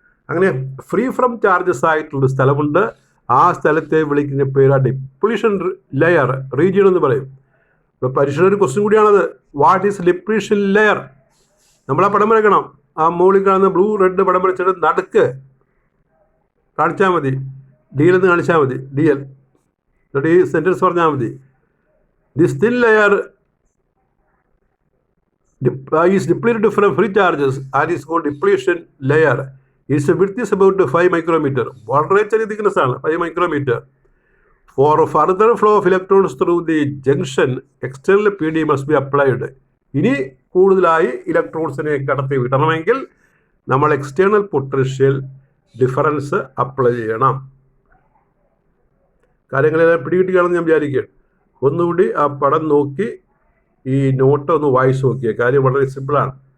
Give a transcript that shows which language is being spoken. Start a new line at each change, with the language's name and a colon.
Malayalam: അങ്ങനെ free from charges ആയിട്ടുള്ള സ്ഥലമുണ്ട്. ആ സ്ഥലത്തെ വിളിക്കുന്ന പേര് ഡിപ്ലീഷൻ ലെയർ, റീജിയൻ എന്ന് പറയും. ഇപ്പോൾ പരീക്ഷയുടെ ഒരു ക്വസ്റ്റ്യൻ കൂടിയാണത്.
English: What is depletion layer?
Malayalam: നമ്മൾ ആ പടം വരയ്ക്കണം. ആ മുകളിൽ കാണുന്ന ബ്ലൂ റെഡ് പടം വരച്ചിട്ട് നടുക്ക് കാണിച്ചാൽ മതി, DL എന്ന് കാണിച്ചാൽ മതി, DL. എന്നിട്ട് ഈ സെൻറ്റൻസ് പറഞ്ഞാൽ മതി.
English: This thin layer is depleted from free charges and is called depletion layer. Its width is about 5 micrometer.
Malayalam: വളരെ ചെറിയ thickness ആണ്, 5 micrometer.
English: For further flow of electrons through the junction, external PD must be applied.
Malayalam: ഇനി കൂടുതലായി ഇലക്ട്രോൺസിനെ കടത്തി വിടണമെങ്കിൽ നമ്മൾ external potential difference apply ചെയ്യണം. കാര്യങ്ങളെല്ലാം പിടികിട്ടുകയാണെന്ന് ഞാൻ വിചാരിക്കുകയാണ്. ഒന്നുകൂടി ആ പടം നോക്കി ഈ നോട്ട് ഒന്ന് വായിച്ചു നോക്കിയ കാര്യം വളരെ സിമ്പിളാണ്.